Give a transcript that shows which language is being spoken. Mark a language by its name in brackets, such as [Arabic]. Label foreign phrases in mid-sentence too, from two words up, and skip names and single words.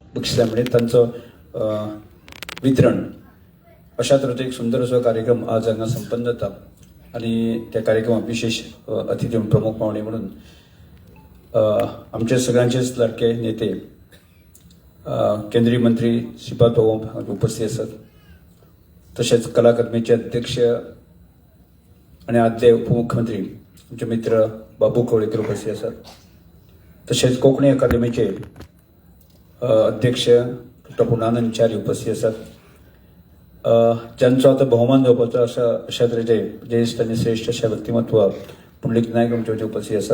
[Marathi] बक्षिसां म्हणजे तांचं वितरण [Konkani] अशा तरेचो एक सुंदर असो कार्यक्रम आज हांगा संपन्न जाता [Marathi] आणि त्या कार्यक्रमात विशेष अतिथी प्रमुख पाहुणे म्हणून आमचे सगळ्यांचेच लाडके नेते केंद्रीय मंत्री श्रीपाद भाऊ उपस्थित असतात. तसेच कला अकादमीचे अध्यक्ष आणि आदले उपमुख्यमंत्री आमचे मित्र बाबू कवळेकर उपस्थित असतात. तसेच कोंकणी अकादमीचे अध्यक्ष डॉ. पुर्णानंद च्यारी उपस्थित असतात. [Konkani] ज्यांचो आता बहुमान जावपाचो [Marathi] अशा तरेचे ज्येष्ठ आणि श्रेष्ठ अशा व्यक्तिमत्व पुंडलीक नायक आमचे उपस्थित असतात.